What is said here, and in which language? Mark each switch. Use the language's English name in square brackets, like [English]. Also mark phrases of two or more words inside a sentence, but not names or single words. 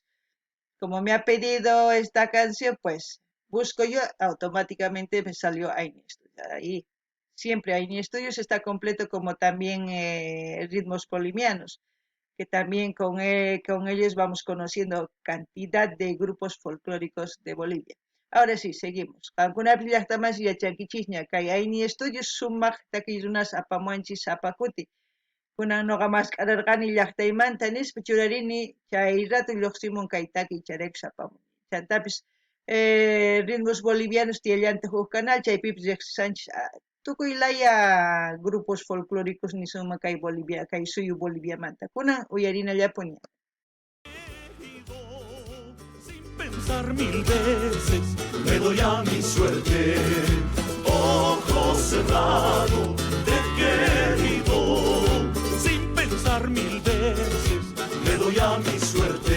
[Spanish] Como me ha pedido esta canción, pues busco yo, automáticamente me salió Aini Estudios. Ahí siempre Aini Estudios está completo, como también ritmos bolivianos, que también con ellos vamos conociendo cantidad de grupos folclóricos de Bolivia. Ahora sí, seguimos. [Quechua] Kankuna llaqtamas yachankichis kay Aini Estudios sumaq takirunas apamuanchis apakuti. Kunan noqa maskararqani llaqtaymanta nispa churarini chay rato lluqsimun kay taki charaykus apamun. Chantapis [Spanish] ritmos bolivianos [Quechua] tiyallanta huk canal chaypipis riqsisanchis tukuy laya [Spanish] grupos folclóricos [Quechua] nisuma kay Bolivia, kay suyu Boliviamanta. Kunan uyarinallapuni. [Spanish] Pensar mil veces, me doy a mi suerte. Ojo cerrado, te he querido. Sin pensar mil veces, me doy a mi suerte.